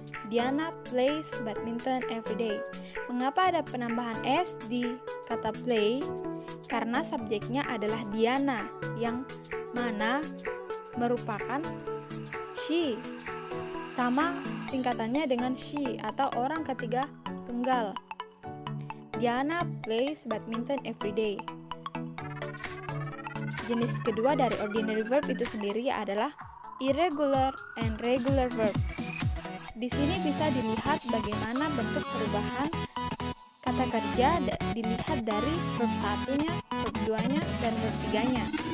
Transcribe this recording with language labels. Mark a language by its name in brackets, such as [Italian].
[English] Diana plays badminton every day. [Indonesian] Mengapa ada penambahan s di kata play? Karena subjeknya adalah Diana, yang mana merupakan she, sama tingkatannya dengan she atau orang ketiga tunggal. [English] Diana plays badminton every day. [Indonesian] Jenis kedua dari ordinary verb itu sendiri adalah irregular and regular verb. Di sini bisa dilihat bagaimana bentuk perubahan kata kerja dilihat dari verb 1-nya, verb 2-nya, dan verb 3-nya.